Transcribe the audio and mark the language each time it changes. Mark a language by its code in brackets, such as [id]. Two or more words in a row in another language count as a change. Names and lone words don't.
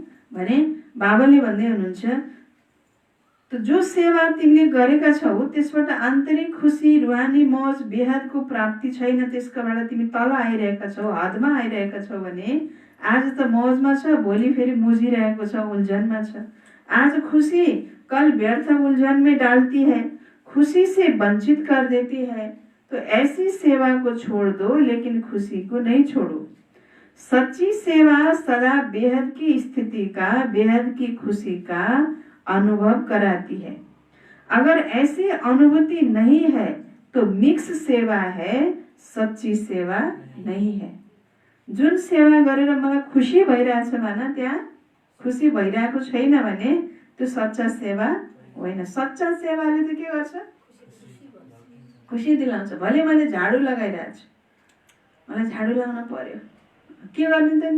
[ne] भने बाबाले भन्दै हुनुहुन्छ, त जो सेवा तिमीले गरेका छौ त्यसबाट आन्तरिक खुसी, रूहानी मौज, बेहदको प्राप्ति छैन, त्यसकाबाट तिमी तल आइरहेका छौ, हदमा आइरहेका छौ भने आज त मौजमा छ, भोलि फेरि मुझिरहेको छ, उलझनमा छ। [hi] आज खुशी कल व्यर्थ उलझन में डालती है, खुशी से वंचित कर देती है। तो ऐसी सेवा को छोड़ दो, लेकिन खुशी को नहीं छोड़ो। सच्ची सेवा सदा बेहद की स्थिति का, बेहद की खुशी का अनुभव कराती है। अगर ऐसी अनुभूति नहीं है तो मिक्स सेवा है, सच्ची सेवा नहीं है। [ne] जुन सेवा गरेर मलाई खुसी भइरहेछ भन, त्यहाँ खुसी भइरहेको छैन भने त्यो सच्चा सेवा होइन। सच्चा सेवाले त के गर्छ? खुसी दिलाउँछ। भले मैले झाडु लगाइरहेको छु, मलाई झाडु लगाउन पर्यो, के गर्ने त नि?